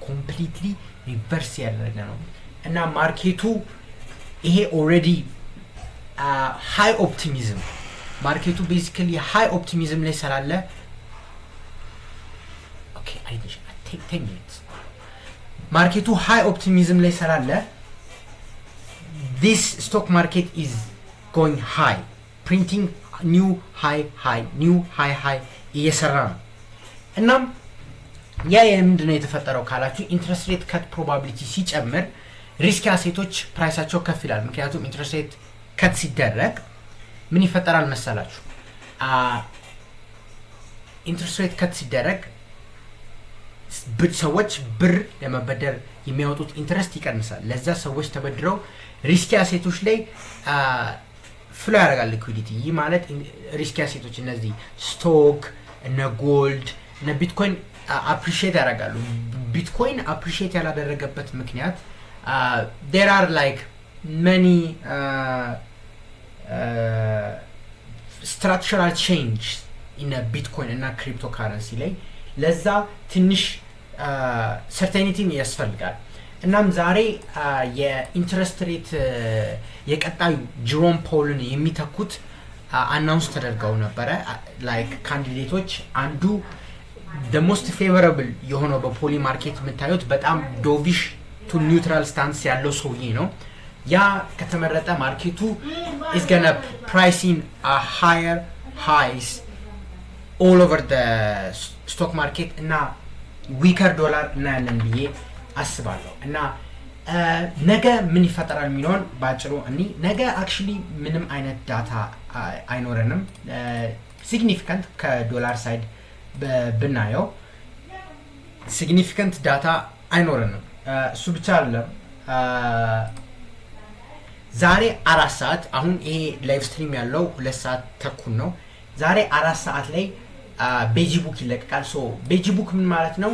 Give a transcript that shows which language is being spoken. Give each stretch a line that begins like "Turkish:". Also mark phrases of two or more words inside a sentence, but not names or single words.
Amharic: ነው። እና ማርኬቱ ይሄ
English: already high optimism
Amharic: ማርኬቱ
English: basically high optimism
Amharic: ላይ ስላለ ማርኬቱ
English: high optimism
Amharic: ላይ ስላለ
English: this stock market is going high, printing new high
Amharic: እየሰራ ነው። እናም ያ ምንድነው የተፈጠረው ካላችሁ
English: interest rate cut probability
Amharic: ሲጨምር
English: risk assets
Amharic: ፕራይሳቸው ከፍ ይላል። ምክንያቱም
English: interest rate cut
Amharic: ሲደረግ ምን ይፈጠራል መሰላችሁ?
English: interest rate cut
Amharic: ሲደረግ ሰዎች ብር ለመበደር የሚያወጡት ኢንትረስት ይቀንሳል። ለዛ ሰዎች ተበድረው
English: risk assets
Amharic: ላይ ፍሎ ያደርጋል ሊኩዊዲቲ። ይህ ማለት
English: risk assets
Amharic: እነዚህ ስቶክ እና ጎልድ እና
English: bitcoin appreciate
Amharic: ያደርጋሉ።
English: bitcoin appreciate
Amharic: ያላደረገበት ምክንያት
English: there are like many structural change in a bitcoin
Amharic: እና cryptocurrency ላይ ለዛ ትንሽ ሰርቴኒቲ ያስፈልጋል። እናም ዛሬ የኢንትረስት ሬት የቀጣዩ ጀሮም ፖልን የሚተኩት አናውንስ ተደርገው ነበረ።
English: like candidates
Amharic: አንዱ
English: the most favorable
Amharic: የሆነው በፖሊ ማርኬት የምታዩት በጣም
English: dovish to neutral stance
Amharic: ያለው ሰውዬ ነው። ያ ከተመረጠ ማርኬቱ
English: is gonna price in a higher highs all over the stock market
Amharic: እና
English: weaker dollar
Amharic: እናያለን ብዬ አስባለሁ። እና ነገ ምን ይፈጠራል የሚለውን ባጭሩ ነገ አክቹሊ ምንም አይነት ዳታ አይኖረንም። ሲግኒፊካንት ከዶላር ሳይድ ብናየው
English: significant data
Amharic: አይኖረንም። እሱ ብቻ አይደለም። ዛሬ 4 ሰዓት አሁን ይሄ
English: live stream
Amharic: ያለው 2 ሰዓት ተኩል ነው። ዛሬ 4 ሰዓት ላይ ቤጂ ቡክ ይለቀቃል። ሶ ቤጂ ቡክ ምን ማለት ነው?